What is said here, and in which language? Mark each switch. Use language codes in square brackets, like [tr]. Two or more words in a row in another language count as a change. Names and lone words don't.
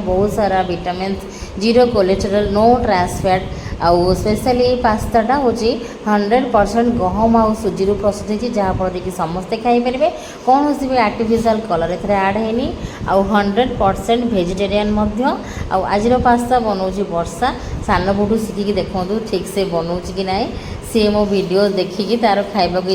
[or] ବହୁତ ସାରା ଭିଟାମିନ୍ସ 0 କୋଲେଷ୍ଟ୍ରଲ୍ [en] no trans fat [or] ଆଉ ସ୍ପେଶାଲି ଏଇ ପାସ୍ତାଟା ହେଉଛି 100% ଗହମ ଆଉ ସୁଜିରୁ ପ୍ରସ୍ତୁତ ହେଇଛି ଯାହାଫଳରେ କି ସମସ୍ତେ ଖାଇପାରିବେ କୌଣସି ବି [en] artificial colour [or] ଏଥିରେ ଆଡ଼୍ ହେଇନି ଆଉ 100% ଭେଜିଟେରିଆନ୍ ମଧ୍ୟ ଆଉ ଆଜିର ପାସ୍ତା ବନାଉଛି ବର୍ଷା ସାନ ବୋଠୁ ଶିଖିକି ଦେଖନ୍ତୁ ଠିକ୍ ସେ ବନାଉଛି କି ନାହିଁ ସିଏ ମୋ ଭିଡ଼ିଓ ଦେଖିକି ତାର ଖାଇବାକୁ